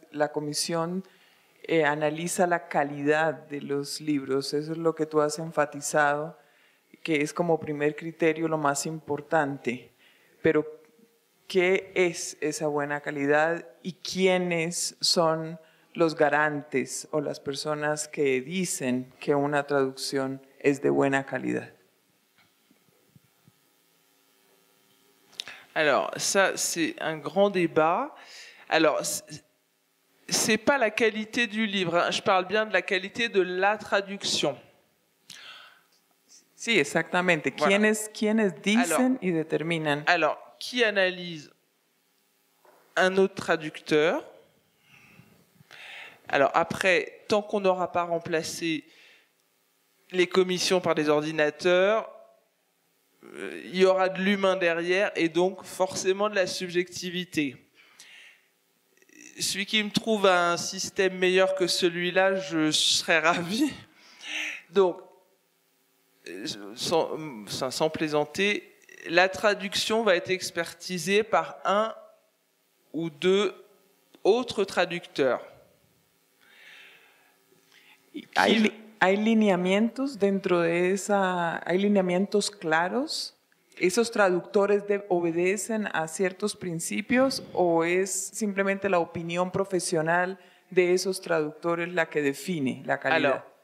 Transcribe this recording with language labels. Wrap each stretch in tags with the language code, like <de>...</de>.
<es>La comisión analiza la calidad de los libros, eso es lo que tú has enfatizado, que es como primer criterio lo más importante. Pero, ¿qué es esa buena calidad y quiénes son los garantes o las personas que dicen que una traducción es de buena calidad?</es> <fr>Alors, ça, c'est un grand débat. Alors, c'est pas la qualité du livre, hein. Je parle bien de la qualité de la traduction.</fr> <es>Sí, exactamente.</es> <fr>Voilà.</fr> <es>¿Quiénes dicen y determinan?</es> <fr>Alors, qui analyse? Un autre traducteur. Alors après, tant qu'on n'aura pas remplacé les commissions par des ordinateurs, il y aura de l'humain derrière et donc forcément de la subjectivité. Celui qui me trouve un système meilleur que celui-là, je serais ravi. Donc, sans plaisanter, la traduction va être expertisée par un ou deux autres traducteurs.</fr> <es>¿Hay lineamientos dentro de esa? ¿Hay lineamientos claros? ¿Esos traductores obedecen a ciertos principios o es simplemente la opinión profesional de esos traductores la que define la calidad?</es>